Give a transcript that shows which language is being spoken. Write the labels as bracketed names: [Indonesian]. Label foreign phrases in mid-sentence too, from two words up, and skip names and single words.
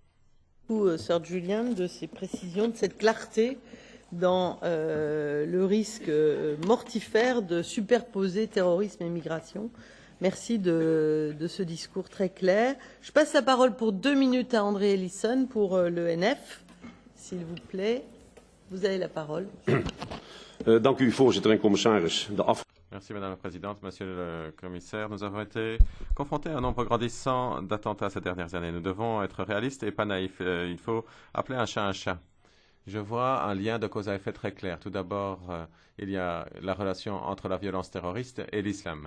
[French] Sir Julian, de ces précisions, de cette clarté dans le risque mortifère de superposer terrorisme et migration. Merci de ce discours très clair. Je passe la parole pour 2 minutes à André Ellison pour l'ENF. S'il vous plaît, vous avez la parole. [Dutch] Dank u, voorzitter en commissaris. [French] Merci Madame la Présidente, Monsieur le Commissaire. Nous avons été confrontés à un nombre grandissant d'attentats ces dernières années. Nous devons être réalistes et pas naïfs. Il faut appeler un chat un chat. Je vois un lien de cause à effet très clair. Tout d'abord, il y a la relation entre la violence terroriste et l'islam.